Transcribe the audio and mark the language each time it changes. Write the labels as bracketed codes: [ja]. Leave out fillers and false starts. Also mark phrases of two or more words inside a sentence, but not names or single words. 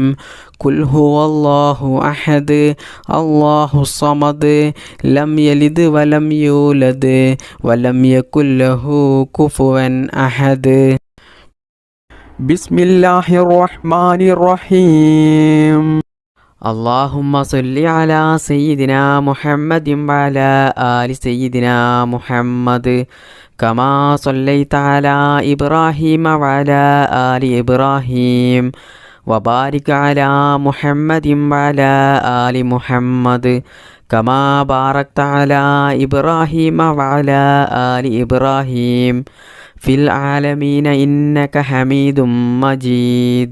[ar] قل هو الله أحد الله الصمد لم يلد ولم يولد ولم يكن له كفوا أحد. بسم الله الرحمن الرحيم. اللهم صل على سيدنا محمد وعلى آل سيدنا محمد كما صليت على إبراهيم وعلى آل إبراهيم وبارك على محمد وعلى آل محمد كما باركت على إبراهيم وعلى آل إبراهيم في العالمين إنك حميد مجيد.